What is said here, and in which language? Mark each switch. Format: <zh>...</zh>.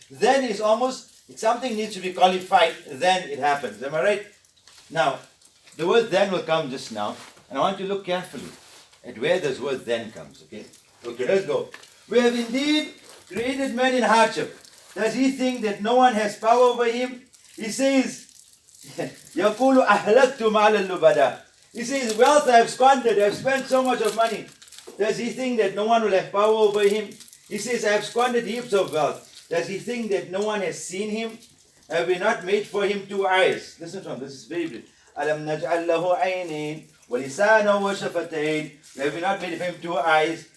<en>Then is almost, if something needs to be qualified, then it happens. Am I right? Now, the word then will come just now, and I want you to look carefully at where this word then comes, okay? Okay, let's go. We have indeed created man in hardship. Does he think that no one has power over him? He says,</en> <ar>يَقُولُ أَهْلَكْتُ مَالَ اللُّبَدَى.</ar> <en>He says, wealth I have squandered, I have spent so much of money. Does he think that no one will have power over him? He says, I have squandered heaps of wealth. Does he think that no one has seen him? Have we not made for him 2 eyes? Listen to him, this is very brief.</en> <ar>أَلَمْ نَجْعَلْ لَهُ عَيْنَيْنِ وَلِسَانًا وَشَفَتَيْنِ.</ar> <en>Have we not made for him 2 eyes</en>